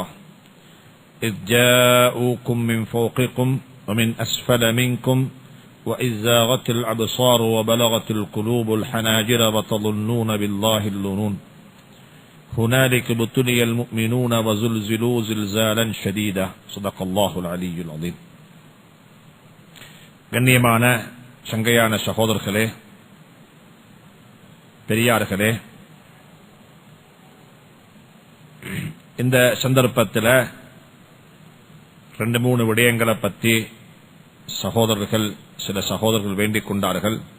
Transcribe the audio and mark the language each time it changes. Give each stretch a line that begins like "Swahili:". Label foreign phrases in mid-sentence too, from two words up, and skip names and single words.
Arabic: إذ جاءوكم من فوقكم ومن أسفل منكم وإذ زاغت الأبصار وبلغت القلوب الحناجر وتظنون بالله الظنون. هنالك ابتلي المؤمنون وزلزلوا زلزالا شديدا. صدق الله العلي العظيم.
Tamil: கண்ணியமான சங்கையான சகோதரர்களே, பெரியார்களே, இந்த சந்தர்ப்பத்தில் 2-3 விடயங்களை பற்றி சில சகோதரர்கள் வேண்டிக் கொண்டார்கள்.